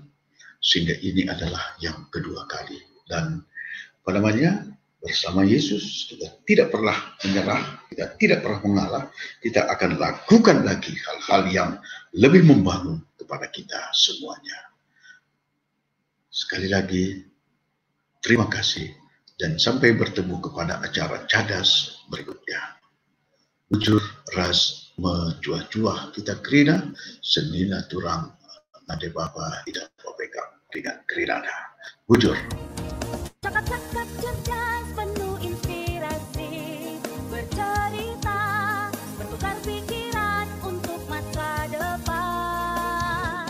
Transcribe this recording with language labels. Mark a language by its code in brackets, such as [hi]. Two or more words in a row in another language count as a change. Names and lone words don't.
[id] Sehingga ini adalah yang kedua kali. Dan bersama Yesus kita tidak pernah menyerah, kita tidak pernah mengalah, kita akan lakukan lagi hal-hal yang lebih membangun kepada kita semuanya. Sekali lagi, terima kasih dan sampai bertemu kepada acara cadas berikutnya. [btx] Bujur ras mencuah-cuah kita kerina, senina turang nade bapa [id] tidak popeka dengan [btx] kerinana. Bujur. [id] Cakap-cakap cerdas penuh inspirasi, bercerita, bertukar pikiran untuk masa depan.